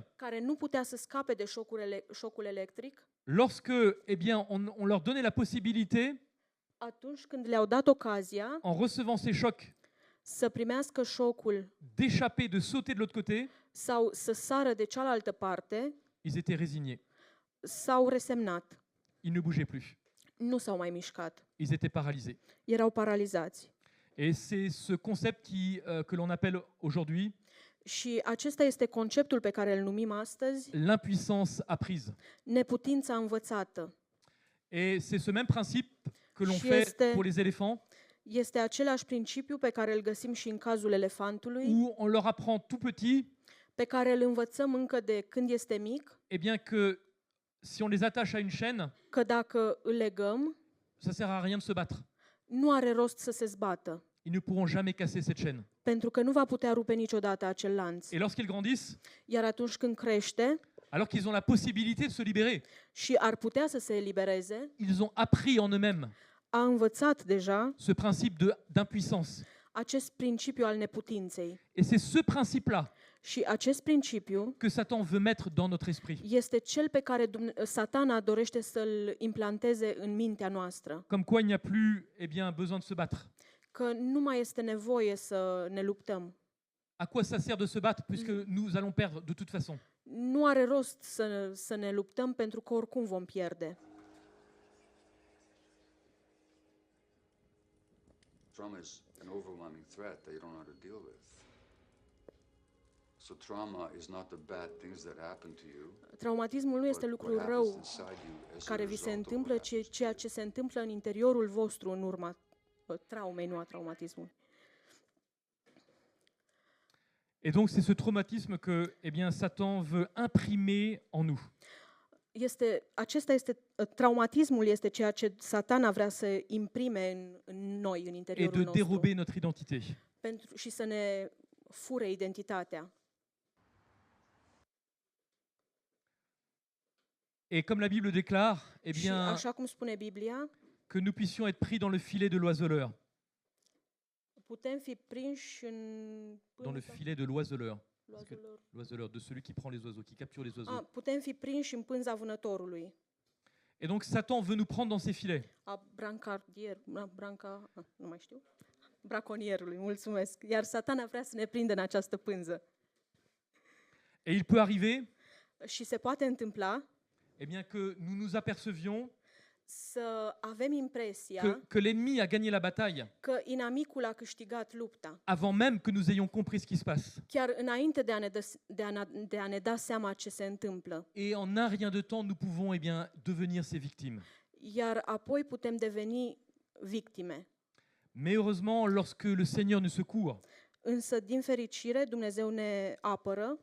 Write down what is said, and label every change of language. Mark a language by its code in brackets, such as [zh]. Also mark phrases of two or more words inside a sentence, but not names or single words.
[ro] care nu putea să scape de șocul electric, [fr] lorsque eh bien, on leur donnait la possibilité, [ro] atunci când le-au dat ocazia [fr] en recevant ces chocs, [ro] să primească șocul [fr] d'échapper, de sauter de l'autre côté, [ro] sau să sară de cealaltă parte, [fr] ils étaient résignés. [ro] s-au resemnat. [fr] Ils ne bougeaient plus. [ro] Nu s-au mai mișcat. [fr] Ils étaient paralysés. [ro] Erau paralizați. [fr] Et c'est ce concept que l'on appelle aujourd'hui [ro] Și acesta este conceptul pe care îl numim astăzi [fr] l'impuissance apprise. [ro] neputința învățată. [fr] Et c'est ce même principe que l'on [ro] Și [fr] fait [ro] este- [fr] pour les éléphants, [ro] Este același principiu pe care îl găsim și în cazul elefantului, [fr] où on leur apprend tout petit [ro] pe care îl învățăm încă de când este mic, [fr] eh bien que si on les attache à une chaîne, [ro] că dacă îl legăm, [fr] ça sert à rien de se battre. [ro] nu are rost să se zbată. [fr] ils ne pourront jamais casser cette chaîne. [ro] pentru că nu va putea rupe niciodată acel lanț. [fr] Et lorsqu'ils grandissent, [ro] Iar atunci când crește [fr] alors qu'ils ont la possibilité de se libérer, [ro] și ar putea să se elibereze, [fr] ils ont appris en eux-mêmes [ro] a învățat deja [fr] ce principe d'impuissance. [ro] acest principiu al neputinței. [fr] Et c'est ce principe-là [ro] Și acest principiu [fr] que Satan veut mettre dans notre esprit. [ro] este cel pe care Satana dorește să-l implanteze în mintea noastră. [fr] Comme quoi il n'y a plus besoin de se battre. [ro] Că nu mai este nevoie să ne luptăm. [fr] À quoi ça sert de se battre puisque nous allons perdre de toute façon? [ro] Nu are rost să ne luptăm pentru că oricum vom pierde. [en] Trauma is an overwhelming threat that you don't know how to deal with. So trauma is not the bad things that happen to you, [ro] Traumatismul nu este [en] but [ro] lucrul [en] what [ro] rău [en] happens inside you as a [ro] care vi se [en] result of [ro] întâmplă, [en] what [ro] ci [en] happens. [ro] ceea ce se întâmplă în interiorul vostru în urma traumei, nu a traumatismului. [fr] Et donc c'est ce traumatisme que Satan veut imprimer en nous. [ro] Traumatismul este ceea ce Satana vrea să imprime în noi, în [fr] Et [ro] interiorul [fr] de [ro] nostru, [fr] dérober notre identité. [ro] și să ne fure identitatea. [fr] Et comme la Bible déclare, [ro] Și așa cum spune Biblia, [fr] que nous puissions être pris dans le filet de l'oiseleur. [ro] putem fi prinși în [fr] Dans le filet de l'oiseleur. L'oiseleur, de celui qui prend les oiseaux, qui capture les oiseaux. [ro] Putem fi prinși în pânza vânătorului. [fr] Et donc Satan veut nous prendre dans ses filets. [ro] Nu mai știu. Braconierului, mulțumesc. Iar Satana vrea să ne prindă în această pânză. [fr] Et il peut arriver [ro] Și se poate întâmpla [fr] que nous nous apercevions [ro] să avem impresia [fr] que l'ennemi a gagné la bataille [ro] că inamicul a câștigat lupta, [fr] avant même que nous ayons compris ce qui se passe. [ro] chiar înainte de a ne da seama ce se întâmplă. [fr] Et en un rien de temps, nous pouvons devenir ces victimes. [ro] Iar apoi putem deveni victime. [fr] Mais heureusement, lorsque le Seigneur nous secourt, [ro] Însă, din fericire, Dumnezeu ne apără,